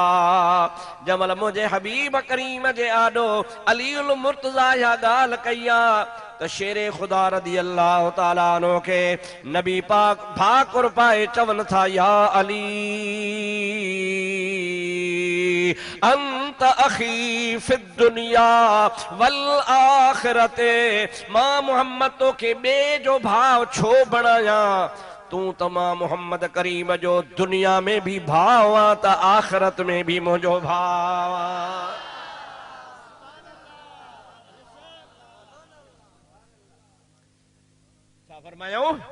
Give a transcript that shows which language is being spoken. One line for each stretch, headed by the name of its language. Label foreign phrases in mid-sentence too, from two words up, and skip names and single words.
Sindhi: जमल मुंहिंजे हबीब करीम जे आॾो अलीउल मुर्तज़ा इहा ॻाल्हि कई आहे त शेरे ख़ुदा
Arabic: رضي الله تعالى عنه
Sindhi: खे नबी पाक भाकुर पाए चवनि था,
Arabic: يا علي أنت أخي في الدنيا والآخرة.
Sindhi: मां मोहम्मद तोखे ॿिए जो भाउ छो बणायां? तूं त मां मोहम्मद करीम जो दुनिया में भी भाउ आ त आखिरत में भी मुंहिंजो भाउ आ। छा फरमायूं?